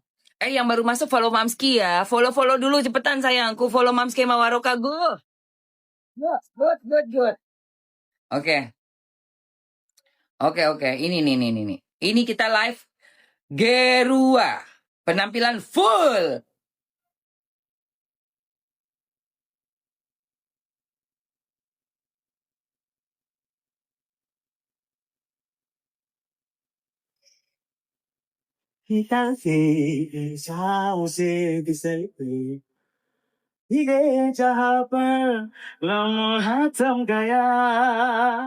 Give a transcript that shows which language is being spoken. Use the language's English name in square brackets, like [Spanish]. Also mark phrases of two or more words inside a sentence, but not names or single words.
[Indonesian] Yang baru masuk follow Mamski ya. Follow dulu cepetan sayangku. Follow Mamski sama Waroka. Good. Oke. Ini nih. Ini kita live Gerua. Penampilan full. [Hindi] निकल के सांस से ये जहाँ पर लम्हा थम गया